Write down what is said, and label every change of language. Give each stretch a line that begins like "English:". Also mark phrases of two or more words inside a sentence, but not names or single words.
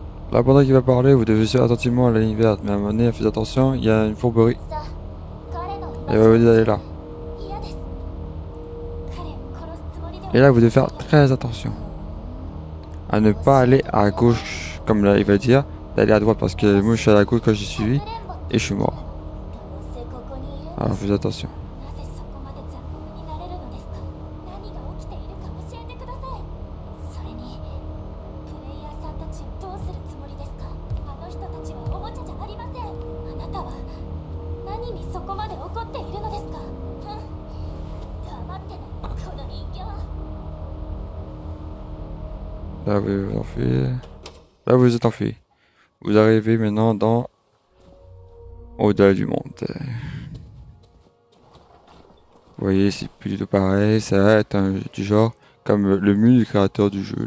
French: Là, pendant qu'il va parler, vous devez suivre attentivement la ligne verte, mais à un moment donné, faites attention, il y a une fourberie.
Japanese: さあ彼の居
French: Et
Japanese: 場
French: va vous
Japanese: 所
French: dire d'aller là.
Japanese: 嫌です彼を殺すつもりでは
French: Et là, vous devez faire très attention à ne pas aller à gauche, comme là il va dire, d'aller à droite, parce que moi je suis à la gauche quand j'ai suivi,
Japanese: かくれんぼって
French: et je suis mort.
Japanese: どうせここにいるん
French: Alors
Japanese: です
French: faites attention.
Japanese: なぜそこまで残酷になれるのですか何が起きているか教えてくださいそれにプレイヤーさんたちをどうするつもりですかあの人たちはおもちゃじゃありませんあなたは何にそこまで怒っているのですかふん黙ってなこの人形
French: Là, vous vous enfuyez. Là, vous êtes enfui. Vous arrivez maintenant dans au-delà du monde. Vous voyez, c'est plus du tout pareil. Ça va être du genre comme le menu du créateur du jeu.